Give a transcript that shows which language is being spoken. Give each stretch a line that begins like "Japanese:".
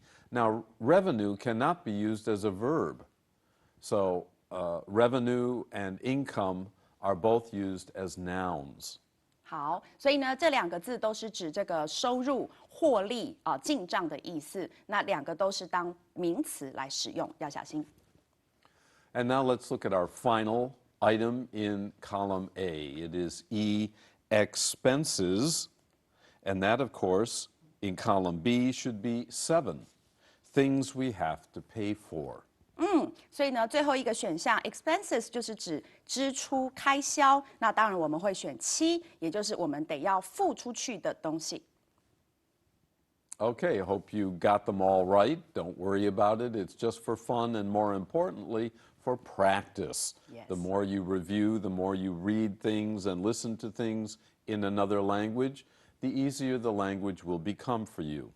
English: Now, revenue cannot be used as a verb. So, revenue and income are both used as nouns.
Chinese: 好，所以呢，这2个字都是指这个收入、获利啊、进账的意思。那2个都是当名词来使用，要小心。
English: And now let's look at our final item in column A. It is E, expenses, and that, of course, in column B should be 7, things we have to pay for.
Chinese: 所以呢，最后一个选项 expenses 就是指支出开销，那当然我们会选7，也就是我们得要付出去的东西。
English: Okay, hope you got them all right. Don't worry about it. It's just for fun and more importantly, for practice. Yes. The more you review, the more you read things and listen to things in another language, the easier the language will become for you.